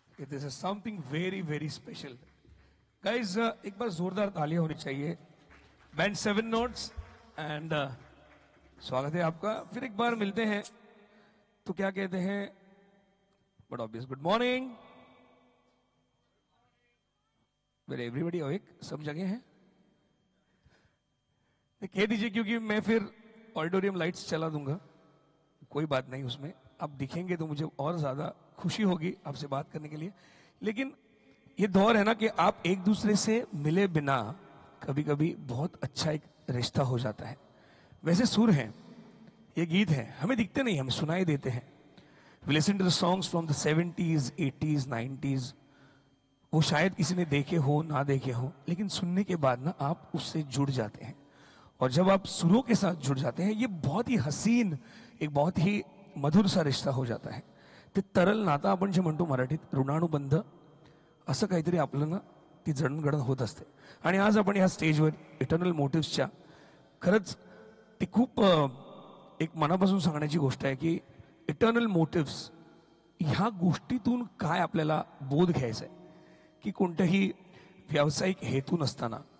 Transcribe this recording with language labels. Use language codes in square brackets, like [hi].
[en] This is something very, very special. [hi] Guys, एक बार जोरदार तालियां होनी चाहिए. Band 7 Notes and स्वागत है आपका. फिर एक बार मिलते हैं तो क्या कहते हैं? [en] But obvious. Good morning. Well, everybody awake? [hi] सब जगह हैं? कह दीजिए क्योंकि मैं फिर ऑडिटोरियम लाइट्स चला दूंगा. कोई बात नहीं उसमें. आप दिखेंगे तो मुझे और ज्यादा खुशी होगी आपसे बात करने के लिए. लेकिन ये दौर है ना कि आप एक दूसरे से मिले बिना कभी कभी बहुत अच्छा एक रिश्ता हो जाता है. वैसे सुर हैं, ये गीत है, हमें दिखते नहीं, हमें सुनाई देते हैं. [en] We listen to the songs from the 70s, 80s, 90s. [hi] वो शायद किसी ने देखे हो ना देखे हो, लेकिन सुनने के बाद ना आप उससे जुड़ जाते हैं. और जब आप सुरों के साथ जुड़ जाते हैं, ये बहुत ही हसीन, एक बहुत ही मधुर सा रिश्ता हो जाता है. [mr] ते तरल नातं आपण जे म्हणतो मराठीत ऋणानुबंध, असं काहीतरी आपलं ना ती जडणघडण होत असते. आणि आज आपण ह्या स्टेजवर इटर्नल मोटिव्सच्या खरंच ती खूप एक मनापासून सांगण्याची गोष्ट आहे की इटर्नल मोटिव्स ह्या गोष्टीतून काय आपल्याला बोध घ्यायचा आहे की कोणत्याही व्यावसायिक हेतू नसताना